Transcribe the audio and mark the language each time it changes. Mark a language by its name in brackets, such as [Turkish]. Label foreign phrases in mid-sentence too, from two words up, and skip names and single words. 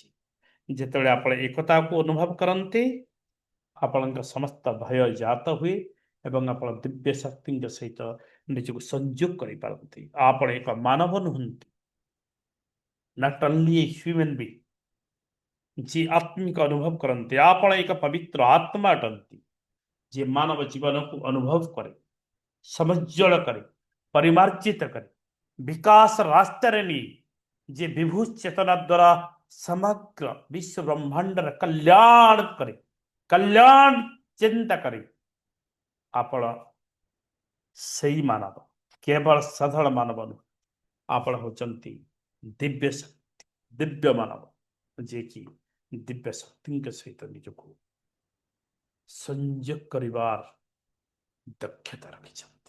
[Odia] ଯେତେବେଳେ ଆପଣ ଏକତାକୁ ଅନୁଭବ କରନ୍ତି, ଆପଣଙ୍କ ସମସ୍ତ ଭୟ ଜାତ ହୁଏ ଏବଂ ଆପଣ ଦିବ୍ୟ ଶକ୍ତିଙ୍କ ସହିତ ନିଜକୁ ସଂଯୋଗ କରିପାରନ୍ତି। ଆପଣ ଏକ ମାନବ ନୁହନ୍ତି, [English] not only a human being. [Odia] ଯିଏ ଆତ୍ମିକ ଅନୁଭବ କରନ୍ତି, ଆପଣ ଏକ ପବିତ୍ର ଆତ୍ମା ଅଟନ୍ତି, ଯିଏ ମାନବ ଜୀବନକୁ ଅନୁଭବ କରେ, ସମଜ୍ଜଳ करे, परिमार्जित करे, विकास रास्ताରେ ନିଏ, ଯେ ବିଭୁ ଚେତନା ଦ୍ୱାରା ସମଗ୍ର ବିଶ୍ୱ ବ୍ରହ୍ମାଣ୍ଡର କଲ୍ୟାଣ करे, କଲ୍ୟାଣ ଚିନ୍ତା करे। ଆପଣ ସେଇ ମାନବ, କେବଳ ସାଧାରଣ ମାନବ ନୁହେଁ, ଆପଣ ହେଉଛନ୍ତି ଦିବ୍ୟ ଶକ୍ତି, ଦିବ୍ୟ ମାନବ, ଯିଏକି ଦିବ୍ୟ ଶକ୍ତିଙ୍କ ସହିତ ନିଜକୁ ସଂଯୋଗ କରିବାର ଦକ୍ଷତା ରଖିଛନ୍ତି।